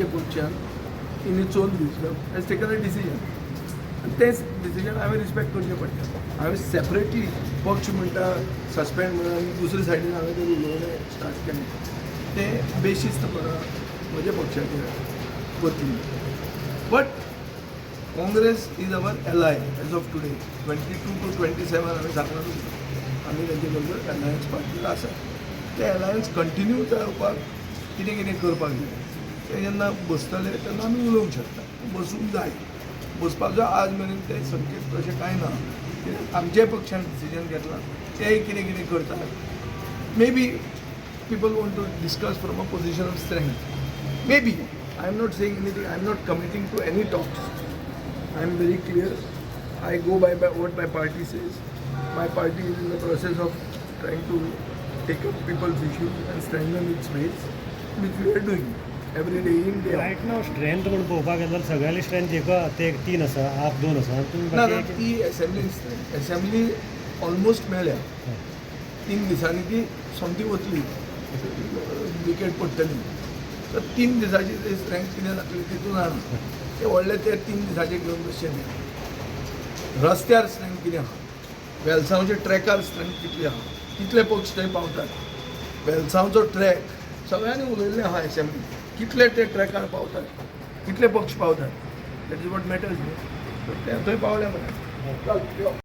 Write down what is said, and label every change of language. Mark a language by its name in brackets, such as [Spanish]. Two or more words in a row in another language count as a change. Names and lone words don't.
[Konkani] पक्षान तिणी 4 [English] this has taken a decision [Konkani] आनी तेंच डिसिजन हांवें रिस्पेक्ट करचें पडटा हांवें सेपरेटली पक्ष म्हणटा सस्पेंड म्हणून आनी दुसरे सायडीन हांवें तें उलोवणें स्टार्ट केलें तें बेशिस्तपणा म्हज्या पक्षाचेर वतली [English] but Congress is our ally as of today [Konkani] 22 to 27 हांवें सांगलां आमी तेंचे बरोबर एलायन्स पार्टीन आसा ते [English] alliance continue [Konkani] जावपाक कितें कितें करपाक जाय ते जेन्ना बसतले तेन्ना आमी उलोवंक शकता बसूंक जाय बसपाचो आज मेरेन ते संकेत तशें कांय ना आमच्या पक्षान डिसिजन घेतलां तेय कितें कितें करतात [English] maybe people want to discuss from a position of strength. Maybe. I am not saying anything. I am not committing to any talks. I am very clear. I go by what my party says. My party is in the process of trying to take up people's issues and strengthen its base, which we are doing every day in, day out. right now strength [Konkani] म्हणून पळोवपाक गेल्यार सगळ्यांनी स्ट्रेंथ ते 3 आसा आप 2 आसा ना तुम्ही ती [English] assembly almost [Konkani] मेळ्ळ्या 3 दिसांनी ती सोमती वतली विकेट पडटली तर 3 दिसाची ते स्ट्रेंथ कितें जातली तितून जाणा ते व्हडले ते 3 दिसाचे घेवन बसचे न्ही रस्त्यार स्ट्रेंथ कितें आहा वेलसांवच्या ट्रॅकार स्ट्रेंथ कितली आहा कितले पक्ष थंय पावतात वेलसांवचो ट्रॅक सगळ्यांनी उलयल्लें आहा असेंब्ली कितले ते ट्रॅकार पावतात कितले पक्ष पावतात [English] that is what matters [Konkani] न्ही ते थंय पावले मरे